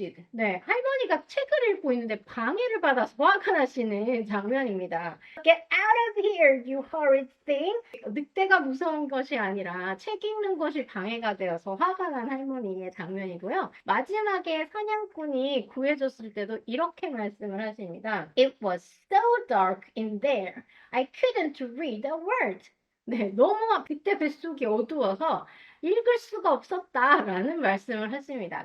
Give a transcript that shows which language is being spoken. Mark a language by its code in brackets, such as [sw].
[ko] 네, 할머니가 책을 읽고 있는데 방해를 받아서 화가 나시는 장면입니다. [en] Get out of here, you horrid thing. [ko] 늑대가 무서운 것이 아니라 책 읽는 것이 방해가 되어서 화가 난 할머니의 장면이고요. 마지막에 사냥꾼이 구해줬을 때도 이렇게 말씀을 하십니다. [en] It was so dark in there. I couldn't read a word. [ko] 네, 너무 그때 뱃속이 어두워서 읽을 수가 없었다라는 말씀을 하십니다.